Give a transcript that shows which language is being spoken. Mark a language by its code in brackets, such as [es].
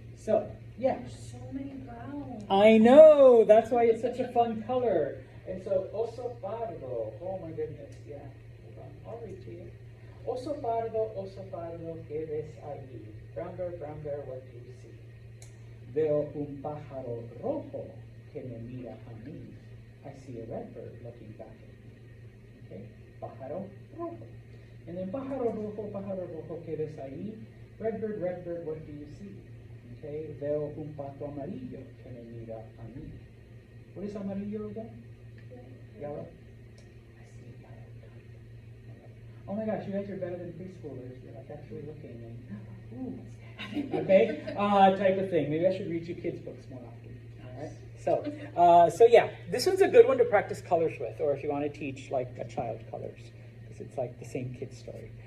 [en] So, yeah. There's so many browns. I know, that's why it's such a fun color. And so, [es] oso pardo, [en] oh my goodness, yeah, hold on, I'll read to you. [es] Oso pardo, ¿qué ves allí? [en] Brown bear, what do you see? [es] Veo un pájaro rojo que me mira a mí. [en] I see a red bird looking back at me. [es] Okay, pájaro rojo. [en] And then [es] pájaro rojo, ¿qué ves allí? [en] Red bird, what do you see? [es] Okay, veo un pato amarillo que me mira a mí. [en] What is amarillo again? Yellow? I see a yellow kite. Oh my gosh, you guys are better than preschoolers. You're like actually looking and, ooh, what's that? Okay? Type of thing. Maybe I should read you kids' books more often. All right? So yeah, this one's a good one to practice colors with, or if you want to teach like a child colors, because it's like the same kid's story.